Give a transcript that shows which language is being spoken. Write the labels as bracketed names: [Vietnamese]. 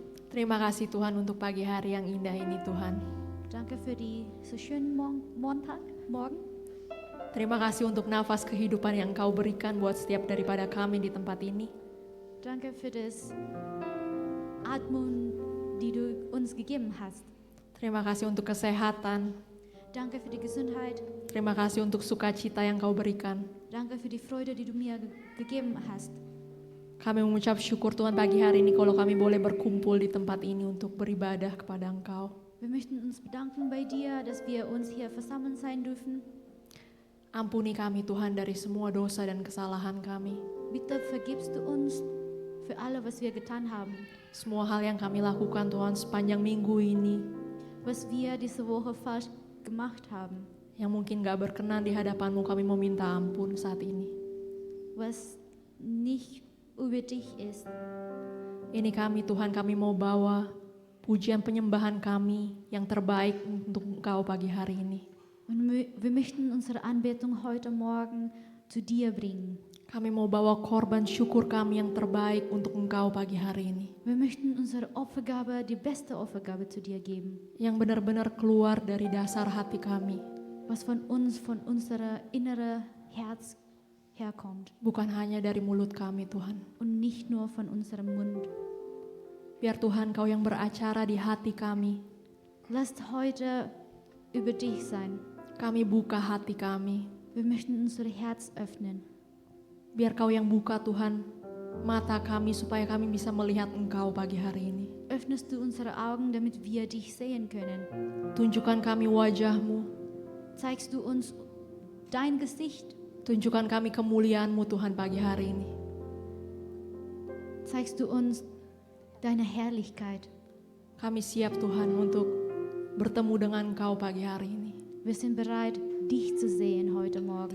[Indonesian] Terima kasih Tuhan untuk pagi hari yang indah ini Tuhan. [German] Danke für die so schönen Morgen. [Indonesian] Terima kasih untuk nafas kehidupan yang Kau berikan buat setiap daripada kami di tempat ini. [German] Danke für das Atmen, die du uns gegeben hast. [Indonesian] Terima kasih untuk kesehatan. [German] Danke für die Gesundheit. [Indonesian] Terima kasih untuk sukacita yang Kau berikan. [German] Danke für die Freude, die du mir gegeben hast. [Indonesian] Kami mengucap syukur Tuhan pagi hari ini kalau kami boleh berkumpul di tempat ini untuk beribadah kepada Engkau. [German] Wir möchten uns bedanken bei dir, dass wir uns hier versammelt sein dürfen. [Indonesian] Ampuni kami Tuhan dari semua dosa dan kesalahan kami. [German] Bitte vergibst du uns für alle, was wir getan haben. [Indonesian] Semua hal yang kami lakukan Tuhan sepanjang minggu ini, [German] Was wir diese Woche falsch gemacht haben. [Indonesian] yang mungkin gak berkenan di hadapan-Mu, kami mau minta ampun saat ini. [German] Was nicht über dich ist. [Indonesian] Ini kami Tuhan, kami mau bawa pujian penyembahan kami yang terbaik untuk Engkau pagi hari ini. [German] Und wir möchten unsere Anbetung heute Morgen zu dir bringen. [Indonesian] Kami mau bawa korban syukur kami yang terbaik untuk Engkau pagi hari ini. [German] Wir möchten unsere Opfergabe, die beste Opfergabe zu dir geben. [Indonesian] Yang benar-benar keluar dari dasar hati kami. [German] Was von uns, von unserer inneren Herz herkommt. [Indonesian] Bukan hanya dari mulut kami Tuhan. [German] Und nicht nur von unserem Mund. [Indonesian] Biar Tuhan Kau yang beracara di hati kami. [German] Lasst heute über dich sein. [Indonesian] Kami buka hati kami. [German] Wir möchten unser Herz öffnen. [Indonesian] Biar Kau yang buka Tuhan mata kami supaya kami bisa melihat Engkau pagi hari ini. [German] Öffnest du unsere Augen, damit wir dich sehen können. [Indonesian] Tunjukkan kami wajah-Mu. [German] Zeigst du uns dein Gesicht. [Indonesian] Tunjukkan kami kemuliaan-Mu Tuhan pagi hari ini. [German] Zeigst du uns deine Herrlichkeit. [Indonesian] Kami siap Tuhan untuk bertemu dengan Engkau pagi hari ini. [German] Wir sind bereit, dich zu sehen heute Morgen.